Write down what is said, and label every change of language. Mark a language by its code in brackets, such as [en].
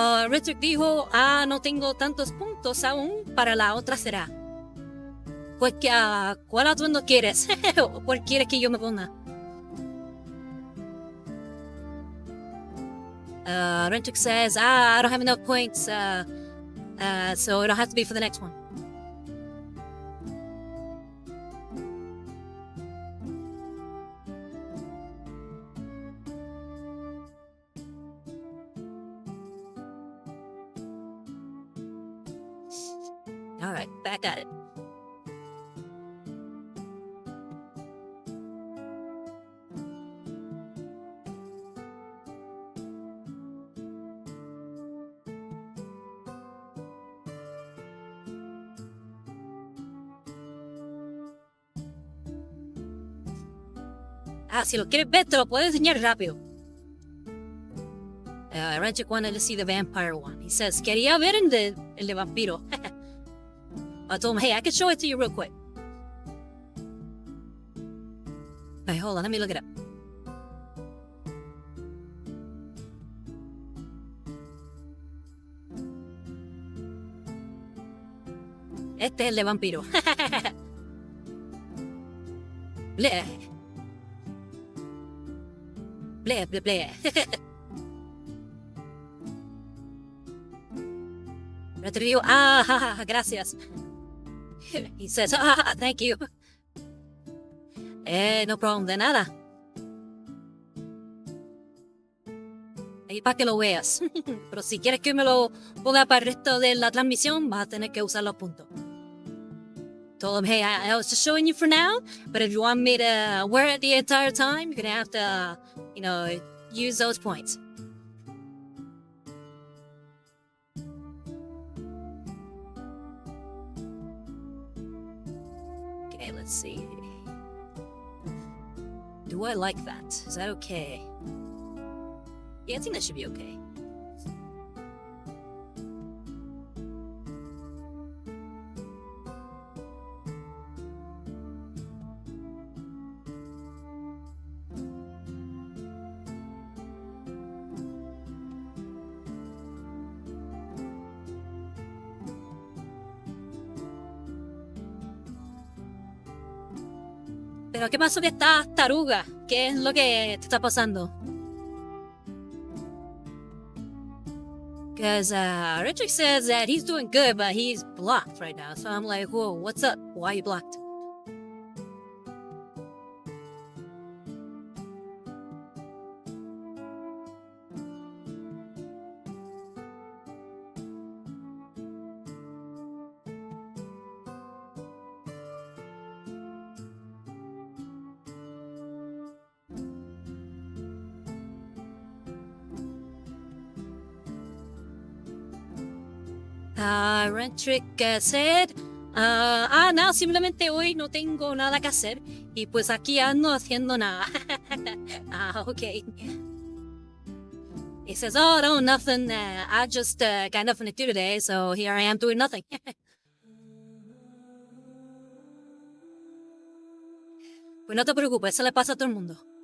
[es] Richard dijo, no tengo tantos puntos aún, para la otra será. Pues, ¿cuál atuendo quieres? ¿Cuál quieres que yo me ponga? [en] Rentrick says, I don't have enough points, so it'll have to be for the next one. Alright, back at it. [es] Si lo quieres ver, te lo puedo enseñar rápido. [en] Rentrick wanted to see the vampire one. [es] He says, quería ver el de vampiro. [en] I told him, hey, I can show it to you real quick. Hey, hold on, let me look it up. [es] Este es el de vampiro. Bleh. Bleh, bleh, bleh. [en] Retribuyo, gracias. He says, thank you. No problem, de nada. [es] Ahí para que lo veas. Pero si quieres que me lo ponga para el resto de la transmisión, vas a tener que usar los puntos. [en] Told him, hey, I was just showing you for now, but if you want me to wear it the entire time, you're gonna have to, use those points. Okay, let's see. Do I like that? Is that okay? Yeah, I think that should be okay. [es] ¿Pero qué pasó que estás taruga? ¿Qué es lo que te está pasando? [en] Because Richard says that he's doing good, but he's blocked right now. So I'm like, whoa, what's up? Why are you blocked? [es] Rentrick said, no, simplemente hoy no tengo nada que hacer y pues aquí ando haciendo nada. [en] Okay. He says, oh, no, nothing. I just got nothing to do today, so here I am doing nothing. [es] Pues no te preocupes, eso le pasa a todo el mundo.